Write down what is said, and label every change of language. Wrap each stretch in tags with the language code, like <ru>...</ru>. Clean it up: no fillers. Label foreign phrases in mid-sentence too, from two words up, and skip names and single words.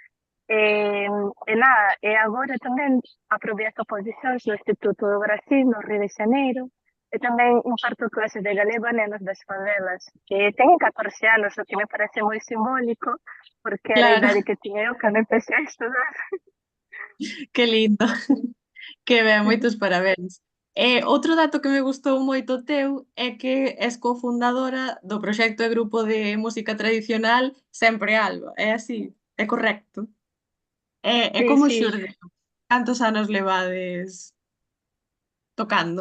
<pt>E agora também aproveito posições no Instituto do Brasil, no Rio de Janeiro, e também imparto classes de galego a nenos das favelas, que têm 14 anos, o que me parece muito simbólico, porque era a idade que tinha eu quando empecé a estudar.</pt> <gl>Que lindo. Que ben, moitos parabéns. Outro dato que me gustou moito teu é que és cofundadora do proxecto e grupo de música tradicional Sempre Alba. É así? É correcto? E como Sí. xurde? Cantos anos levades tocando?</gl>